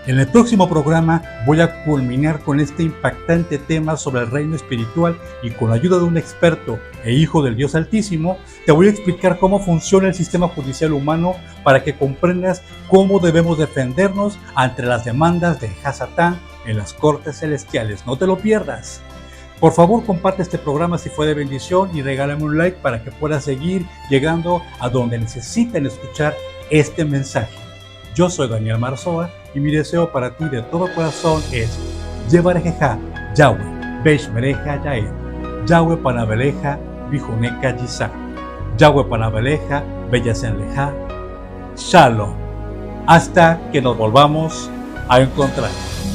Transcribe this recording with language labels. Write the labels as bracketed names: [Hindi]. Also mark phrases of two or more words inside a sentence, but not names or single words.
[Spanish] En el próximo programa voy a culminar con este impactante tema sobre el reino espiritual y con la ayuda de un experto e hijo del Dios Altísimo, te voy a explicar cómo funciona el sistema judicial humano para que comprendas cómo debemos defendernos ante las demandas de Hasatán en las cortes celestiales. No te lo pierdas. Por favor, comparte este programa si fue de bendición y regálame un like para que puedas seguir llegando a donde necesiten escuchar este mensaje. Yo soy Daniel Marzoa y mi deseo para ti de todo corazón es Yevarejeja, Yahweh, Beshmereja Yael, Yahweh Panabeleja, Bijuneca Yisá, Yahweh Panabeleja, Bellasenleja, Shalom. Hasta que nos volvamos a encontrar.